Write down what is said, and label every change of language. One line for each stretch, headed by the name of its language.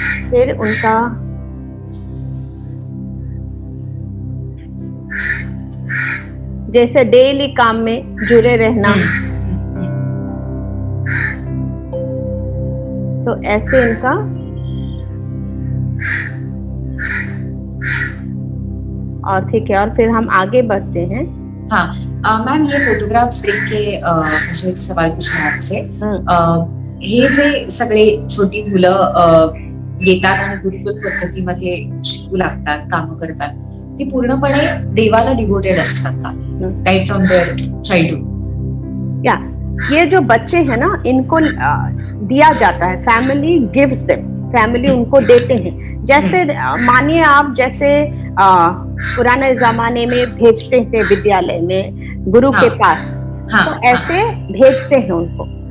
Hindi: फिर उनका जैसे डेली काम में जुड़े रहना, तो ऐसे इनका और ठीक है। और फिर हम आगे बढ़ते हैं। हाँ मैम, ये फोटोग्राफ्स देख के मुझे एक सवाल पूछना है आपसे।
Marathi: हे जे सगळे छोटी मुलं येतात आणि गुरुकुल पद्धतीमध्ये शिकू लागतात, काम करतात, ती पूर्णपणे देवाला डिवोटेड असतात का,
English: Right from their childhood?
Hindi: या ये जो बच्चे हैं ना, इनको दिया जाता है,
English: family gives them,
Hindi: फैमिली उनको देते हैं। जैसे मानिए आप जैसे पुराने जमाने में भेजते थे विद्यालय में गुरु के पास, तो ऐसे भेजते हैं उनको।